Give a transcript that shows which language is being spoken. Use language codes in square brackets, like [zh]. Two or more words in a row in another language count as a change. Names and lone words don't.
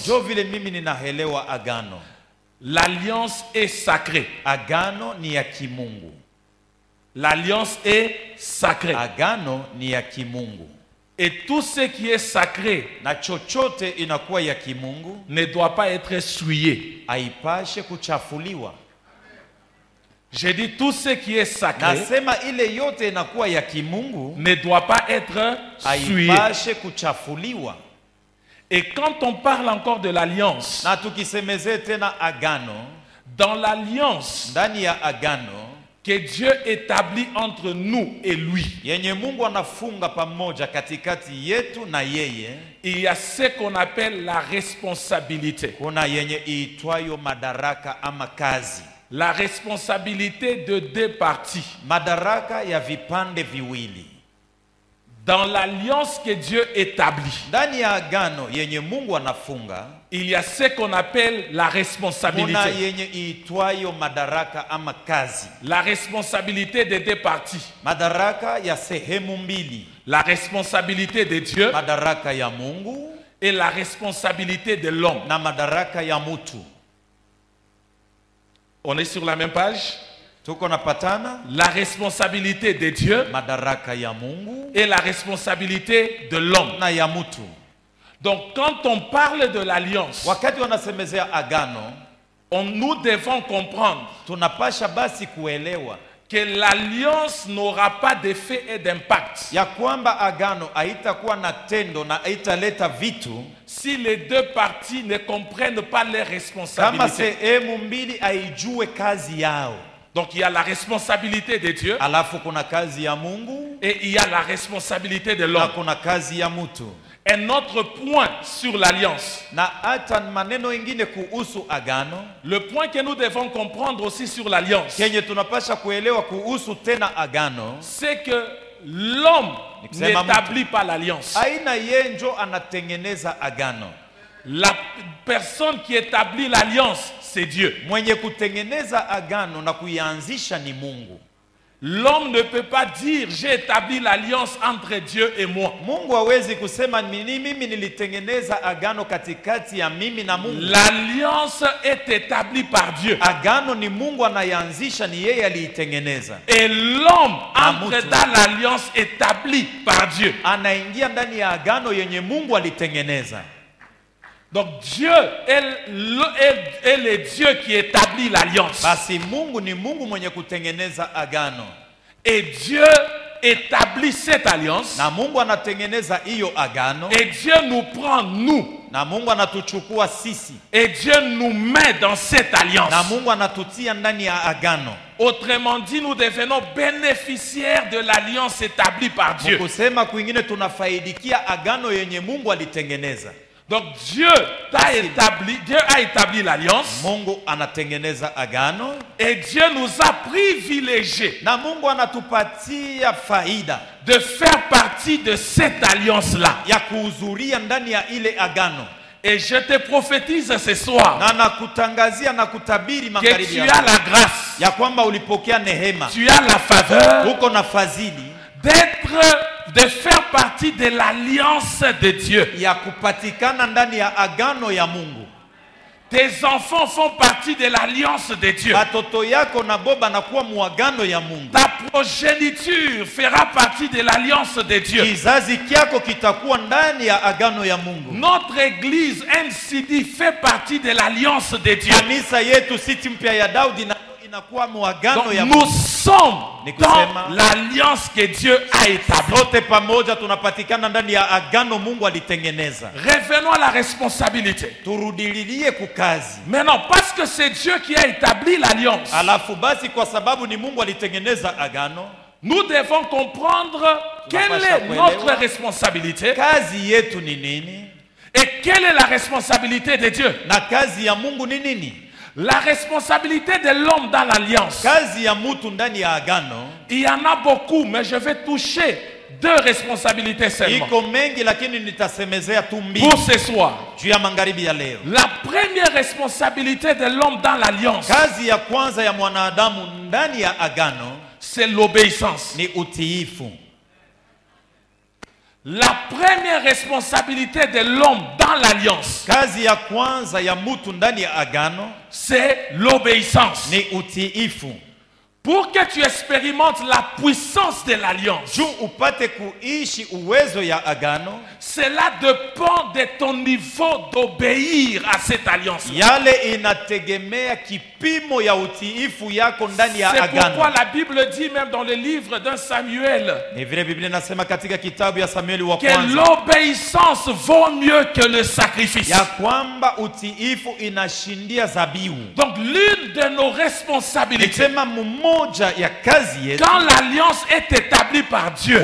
[sw] Jo vile mimi ninaelewa agano. [fr] L'alliance est sacrée. [sw] Agano ni ya kimungu. [fr] L'alliance est sacrée. [sw] Agano ni ya kimungu. [fr] Et tout ce qui est sacré [sw] na chochote inakuwa ya kimungu [fr] ne doit pas être souillé. [sw] Haipashe kuchafuliwa. [fr] J'ai dit tout ce qui est sacré [sw] nasema ile yote inakuwa ya kimungu [fr] ne doit pas être souillé. [sw] Haipashe kuchafuliwa. [fr] Et quand on parle encore de l'alliance, [sw] na tukisemeze tena agano, [fr] dans l'alliance [sw] ndani ya agano [fr] que Dieu établit entre nous et lui, [sw] yenye Mungu anafunga pamoja katikati yetu na yeye, [fr] il y a ce qu'on appelle la responsabilité. [sw] Kuna yenye iitwayo madaraka ama kazi. [fr] La responsabilité de deux parties. [sw] Madaraka ya vipande viwili. [fr] Dans l'alliance que Dieu établit, [sw] ndani ya agano yenye Mungu anafunga, [fr] il y a ce qu'on appelle la responsabilité. [sw] Kuna yenye iitwayo madaraka ama kazi. [fr] La responsabilité des deux parties. [sw] Madaraka ya sehemu mbili. [fr] La responsabilité de Dieu, [sw] madaraka ya Mungu, [fr] et la responsabilité de l'homme, [sw] na madaraka ya mutu. [fr] On est sur la même page? La responsabilité de Dieu [sw] madaraka ya Mungu, [fr] et la responsabilité de l'homme. [sw] Na ya mutu. [fr] Donc quand on parle de l'alliance, [sw] wakati wanasemezea agano, [fr] nous devons comprendre [sw] tunapasha basi kuelewa [fr] que l'alliance n'aura pas d'effet et d'impact. [sw] Ya kwamba agano haitakuwa na tendo na haitaleta vitu [fr] si les deux parties ne comprennent pas leurs responsabilités. [sw] Kama sehemu mbili haijue kazi yao. [fr] Donc il y a la responsabilité de Dieu, [sw] alafu kuna kazi ya Mungu, [fr] et il y a la responsabilité de l'homme. [sw] Kuna kazi ya mutu. [fr] Un autre point sur l'alliance. [sw] Na hata maneno ingine kuhusu agano. [fr] Le point que nous devons comprendre aussi sur l'alliance, [sw] kenye tunapasha kuelewa kuhusu tena agano, [fr] c'est que l'homme n'établit pas l'alliance. [sw] Aina yenjo anatengeneza agano. [fr] La personne qui établit l'alliance, c'est Dieu. [sw] Mwenye kutengeneza agano na kuianzisha ni Mungu. [fr] L'homme ne peut pas dire j'ai établi l'alliance entre Dieu et moi. [sw] Mungu hawezi kusema mimi nilitengeneza agano katikati ya mimi na Mungu. [fr] L'alliance est établie par Dieu. [sw] Agano ni Mungu anayanzisha, ni yeye aliitengeneza. [fr] Et l'homme entre dans l'alliance établie par Dieu. [sw] Anaingia ndani ya agano yenye Mungu alitengeneza. [fr] Donc Dieu est le Dieu qui établit l'alliance. [sw] Basi Mungu ni Mungu mwenye kutengeneza agano. [fr] Et Dieu établit cette alliance. [sw] Na Mungu anatengeneza hiyo agano. [fr] Et Dieu nous prend nous. [sw] Na Mungu anatuchukua sisi. [fr] Et Dieu nous met dans cette alliance. [sw] Na Mungu anatutia ndani ya agano. [fr] Autrement dit, nous devenons bénéficiaires de l'alliance établie par Dieu. [sw] Kusema kwingine tunafaidikia agano yenye Mungu alitengeneza. [fr] Donc Dieu a établi l'alliance. [sw] Mungu anatengeneza agano. [fr] Et Dieu nous a privilégiés. [sw] Na Mungu anatupatia faida [fr] de faire partie de cette alliance-là. [sw] Ya kuhudhuria ndani ya ile agano. [fr] Et je te prophétise ce soir [sw] na nakutangazia na kutabiri magharibi [fr] que tu as la grâce. [sw] Ya kwamba ulipokea neema. [fr] Tu as la faveur. [sw] Uko na fadhili. [fr] De faire partie de l'alliance de Dieu. [sw] Ya kupatikana ndani ya agano ya Mungu. [fr] Tes enfants font partie de l'alliance de Dieu. [sw] Batoto yako na boba na kuwa muagano ya Mungu. [fr] Ta progéniture fera partie de l'alliance de Dieu. [sw] Kizazi kyako kitakuwa ndani ya agano ya Mungu. [fr] Notre église NCD fait partie de l'alliance de Dieu. [sw] Kanisa yetu City Mpya ya Daudi inakuwa muagano ya Mungu. [fr] Nous sommes dans l'alliance que Dieu a établie. [sw] Sote pamoja tunapatikana ndani ya agano Mungu alitengeneza. [fr] Revenons à la responsabilité. [sw] Turudililie kukazi. [fr] Maintenant, parce que c'est Dieu qui a établi l'alliance. [sw] Alafu basi kwa sababu ni Mungu alitengeneza agano, [fr] nous devons comprendre quelle est notre responsabilité. [sw] Kazi yetu ni nini? [fr] Et quelle est la responsabilité de Dieu? [sw] Na kazi ya Mungu ni nini? [fr] La responsabilité de l'homme dans l'alliance. [sw] Kazi ya mtu ndani ya agano. [fr] Il y en a beaucoup, mais je vais toucher 2 responsabilités seulement. [sw] Iko mengi lakini nitasemezea tu mbili. [fr] Pour ce soir. [sw] Juu ya magharibi ya leo. [fr] La première responsabilité de l'homme dans l'alliance. [sw] Kazi ya kwanza ya mwanadamu ndani ya agano, [fr] c'est l'obéissance. [sw] Ni utiifu. [fr] La première responsabilité de l'homme dans l'alliance, [sw] kazi ya kwanza ya mtu ndani ya agano, [fr] c'est l'obéissance. [sw] Ni utiifu. [fr] Pour que tu expérimentes la puissance de l'alliance, [sw] juu upate kuishi uwezo ya agano, [fr] cela dépend de ton niveau d'obéir à cette alliance. [sw] Yale inategemea kipimo ya utiifu yako ndani ya agano. [fr] C'est pourquoi la Bible dit même dans le livre d'un Samuel que l'obéissance vaut mieux que le sacrifice. [sw] Ya kwamba utiifu inashindia zabiu. [fr] Donc l'une de nos responsabilités, quand l'alliance est établie par Dieu,